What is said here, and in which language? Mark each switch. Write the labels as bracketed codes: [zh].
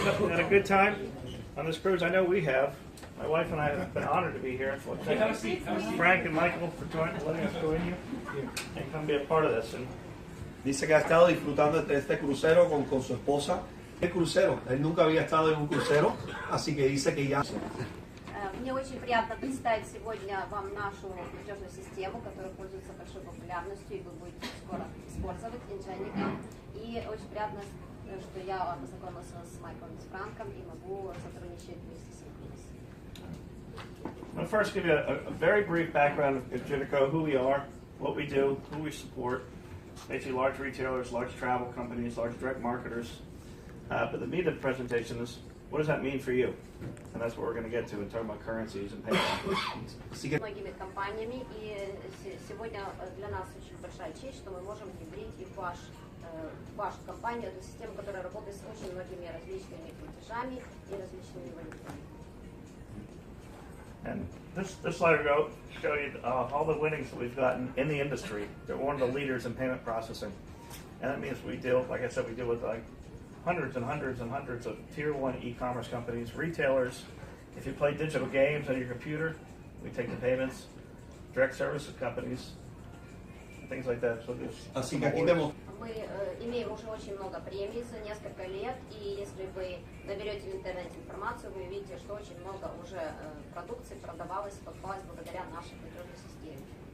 [en] Had a good time on this cruise? I know we have. My wife and I have been honored to be here. Thank you, Frank and Michael, for letting us join you and come be a part of this. And [es] dice que ha estado disfrutando de este crucero con su esposa. El crucero, él nunca había estado en un crucero, así que dice que ya... [ru] Мне очень приятно представить сегодня вам нашу платежную систему, которая пользуется большой популярностью, и вы будете скоро использовать Ingenico. И очень приятно, что я познакомился с Майклом и с Франком и могу сотрудничать вместе с Incruises. [en] I'll first give you a very brief background of Ingenico, who we are, what we do, who we support. Basically large retailers, large travel companies, large direct marketers. But the meat of the presentation is, what does that mean for you? And that's what we're going to get to in talking about currencies and payments. [ru] Многими компаниями, и сегодня для нас очень большая честь, что мы можем внедрить и в вашу компанию эту систему, которая работает с очень многими различными платежами и различными валютами. [en] And this slide will show you all the winnings that we've gotten in the industry. We're one of the leaders in payment processing. And that means we deal, like I said, we deal with like hundreds and hundreds and hundreds of tier 1 e-commerce companies, retailers. If you play digital games on your computer, we take the payments, direct services companies, things like that. So [es] así que aquí vemos. [ru] Мы имеем уже очень много премий за несколько лет, и если вы наберете в интернете информацию, вы увидите, что очень много уже продукции продавалось, покупалось благодаря нашей платежной системе.